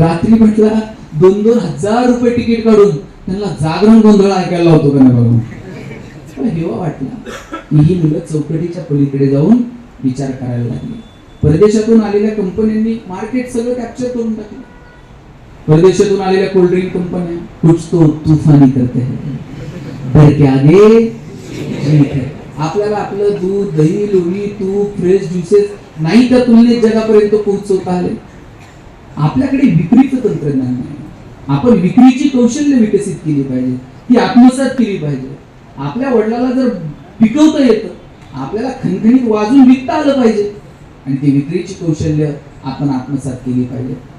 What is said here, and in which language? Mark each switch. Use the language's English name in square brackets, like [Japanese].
[Marathi] रात्री म्हटला 2-2 हजार रुपये तिकीट काढून त्यांना जागरण गोंधळ ऐकायला होतो का नाही बघा. हेवा वाटला ही मुलं चौकटीच्या पलीकडे जाऊन विचार करायला लागली. परदेशातून आलेल्या कंपन्यांनी मार्केट सगळं कॅप्चर करून टाकलं. परदेशातून आलेल्या कोल्ड्रिंक कंपन्या [Hindi] कुछ तो तूफानी करते हैं, डर के आगे जीत है. [Marathi] आपल्याला आपलं दूध, दही, लोणी, तूप, फ्रेश ज्युसेस नाही त्या तुलनेत जगापर्यंत पोहोचवता आले. आपल्याकडे विक्रीचं तंत्रज्ञान नाही. आपण विक्रीची कौशल्य विकसित केली पाहिजे, ती आत्मसात केली पाहिजे. आपल्या वडिलाला जर पिकवता येतं, आपल्याला खणखणीत वाजून विकता आलं पाहिजे आणि ती विक्रीची कौशल्य आपण आत्मसात केली पाहिजे.